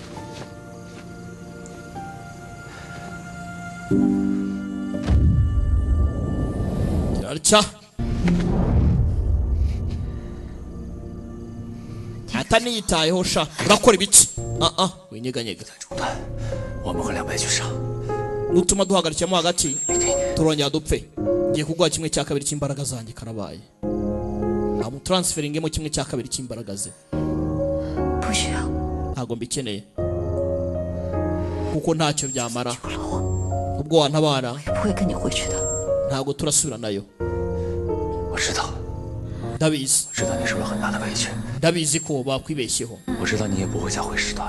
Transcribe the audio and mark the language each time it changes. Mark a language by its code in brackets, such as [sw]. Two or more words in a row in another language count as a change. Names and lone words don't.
[rw] gira ataniyitayeho sha urakora ibiki? winyeganyega. [zh] 中断，我们和两败俱伤。 [rw] nutuma duhagarikiyemo hagati turongera dupfe. ngiye kuguha kimwe cya kabiri cy'imbaraga zanjye. karabaye transferingemo kimwe cya kabiri cy'imbaraga ze [zh] 不需要， [rw] ntago mbikeneye kuko ntacyo byamara [zh] 救了我， [rw] ubwo wantabara [zh] 也不会跟你回去的。 [rw] ntago turasubira nayo [zh] 我知道， [rw] ndabizi [zh] 知道你受了很大的委屈， [rw] ndabizi ko bakwibeshyeho [zh] 我知道你也不会再回师大了。